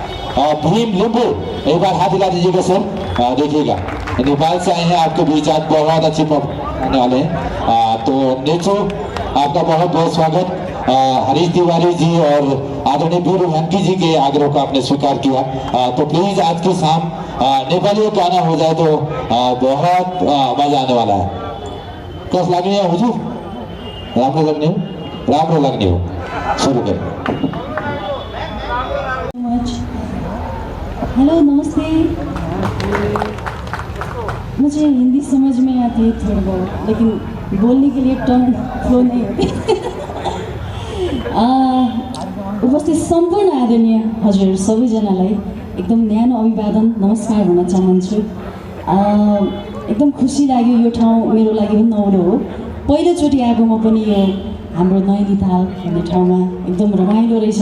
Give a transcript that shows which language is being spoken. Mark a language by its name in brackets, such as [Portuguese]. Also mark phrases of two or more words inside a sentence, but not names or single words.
[Hindi] भीम लिंबू, एक बार हाथ हिला दीजिएगा सर। देखिएगा नेपाल से आए हैं, आपके बीच आज बहुत अच्छे आने वाले हैं। तो नेचो आपका बहुत बहुत स्वागत। हरीश तिवारी जी और आदरणीय वीर वेंकी जी के आग्रह को आपने स्वीकार किया। तो प्लीज आज की शाम नेपाली गाना हो जाए तो बहुत मजा आने वाला है। [Nepali] कस लाग्ने हो हुजूर? राम्रो लाग्ने हो? राम्रो लाग्ने हो। [Hindi] शुरू करें। हेलो नमस्ते। मुझे हिंदी समझ में आती है थोड़ा बहुत, लेकिन बोलने के लिए [English] turn flow [Hindi] नहीं होती। [Nepali] उपस्थित सम्पूर्ण आदरणीय हजुर सबैजनालाई एकदम न्यानो अभिवादन नमस्कार भन्न चाहन्छु। एकदम खुसी लाग्यो, यो ठाउँ मेरो लागि पनि नौलो हो। पहिलोचोटि आएको म पनि यो हाम्रो नैनीताल भन्ने ठाउँमा एकदम रमाइलो रहेछ।